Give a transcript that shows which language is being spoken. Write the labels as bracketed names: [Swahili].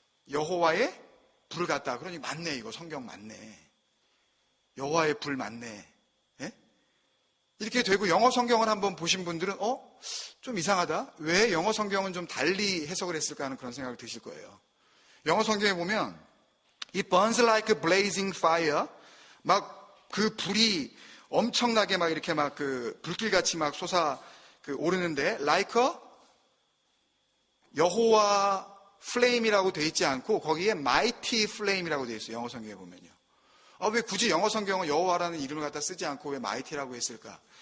[Korean] 여호와의 불 같다. 그러니 맞네, 이거 성경 맞네. 여호와의 불 맞네. 예? 이렇게 되고 영어 성경을 한번 보신 분들은 좀 이상하다. 왜 영어 성경은 좀 달리 해석을 했을까 하는 그런 생각이 드실 거예요. 영어 성경에 보면 [English] It burns like a blazing fire. [Korean] 막 그 불이 엄청나게 막 이렇게 막 불길같이 막 오르는데 like a 여호와 flame이라고 되어 있지 않고 거기에 [English] mighty flame [Korean] 이라고 되어 있어요. 영어 성경에 보면요. 왜 굳이 영어 성경은 여호와라는 이름을 갖다 쓰지 않고 왜 mighty라고 했을까?